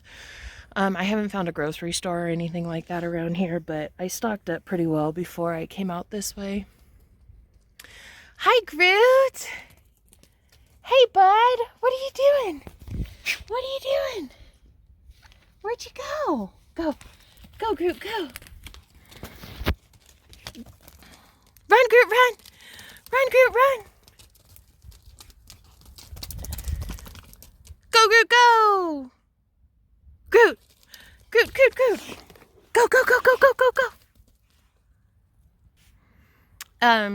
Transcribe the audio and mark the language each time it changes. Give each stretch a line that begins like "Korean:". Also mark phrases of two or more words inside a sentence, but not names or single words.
English: I haven't found a grocery store or anything like that around here, but I stocked up pretty well before I came out this way. Hi, Groot! Hey, bud! What are you doing? What are you doing? Where'd you go? Go. Go, Groot, go. Run, Groot, run. Run, Groot, run. Go, Groot, go. Groot. Groot, Groot, Groot. Go, go, go, go, go, go, go.